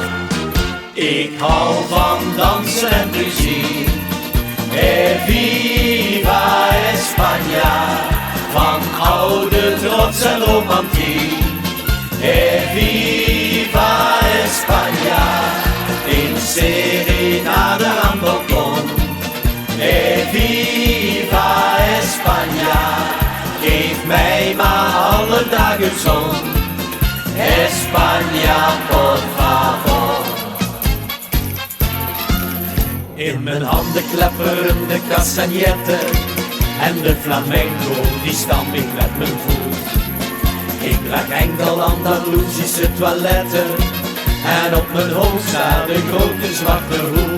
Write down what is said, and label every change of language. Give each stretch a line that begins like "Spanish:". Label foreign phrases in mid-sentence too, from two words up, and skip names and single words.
Dutch: Ik hou van dansen en muziek,
Spanish: viva España,
Dutch: van oude trots en romantiek.
Spanish: Viva España,
Dutch: in serenade aan balkon.
Spanish: Viva España,
Dutch: geef mij maar alle dagen zon.
Spanish: España, por favor.
Dutch: In mijn handen klepperen de castagnetten en de flamenco die stamp ik met mijn voet. Ik draag enkel Andalusische toiletten en op mijn hoofd staat de grote zwarte hoed.